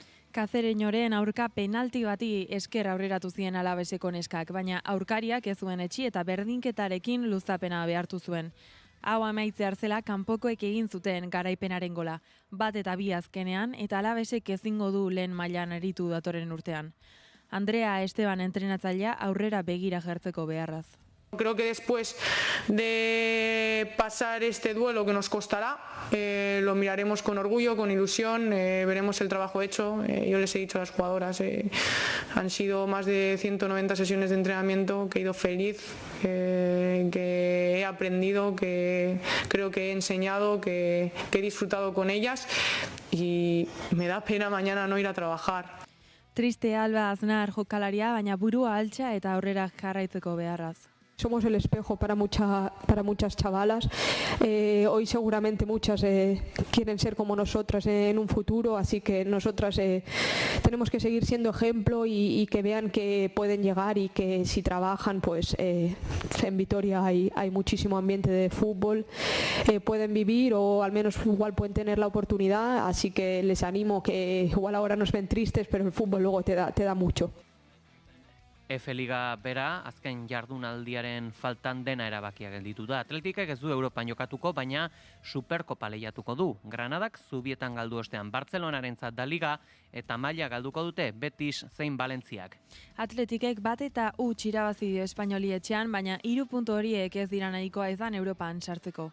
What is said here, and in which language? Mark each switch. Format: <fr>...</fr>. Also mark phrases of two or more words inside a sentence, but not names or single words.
<eu>Kazereñoren aurka penalti bati esker aurreratu zien Alabeseko neskak, baina aurkariak ez zuen etxi eta berdinketarekin luzapena behartu zuen. Hau amaitzear zela kanpokoek egin zuten garaipenaren gola, 1 eta 2 azkenean, eta Alavesek ezingo du lehen mailan aritu datorren urtean. Andrea Esteban entrenatzailea aurrera begira jartzeko beharraz.</eu> <es>Creo que después de pasar este duelo que nos costará, lo miraremos con orgullo, con ilusión, veremos el trabajo hecho. Yo les he dicho a las jugadoras, han sido más de 190 sesiones de entrenamiento, que he ido feliz, que he aprendido, que creo que he enseñado, que he disfrutado con ellas y me da pena mañana no ir a trabajar.</es> <eu>Triste Alba Aznar jokalaria, baina burua altxa eta aurrera jarraitzeko beharraz.</eu> <es>Somos el espejo para muchas chavalas. Hoy seguramente muchas quieren ser como nosotras en un futuro, así que nosotras tenemos que seguir siendo ejemplo y que vean que pueden llegar y que si trabajan, pues en Vitoria hay muchísimo ambiente de fútbol, pueden vivir o al menos igual pueden tener la oportunidad, así que les animo que igual ahora nos ven tristes, pero el fútbol luego te da mucho.</es> <eu>F-Liga bera, azken jardunaldiaren faltan dena erabakia gelditu da. Atletikek ez du Europan jokatuko, baina Superkopa lehiatuko du. Granadak zubietan galdu ostean Bartzelonarentzat da Liga eta maila galduko dute Betis zein Valentziak. Atletikek 1 eta 0 irabazi dio Espainoli etxean, baina 3 puntu horiek ez dira nahikoa izan Europan sartzeko.</eu>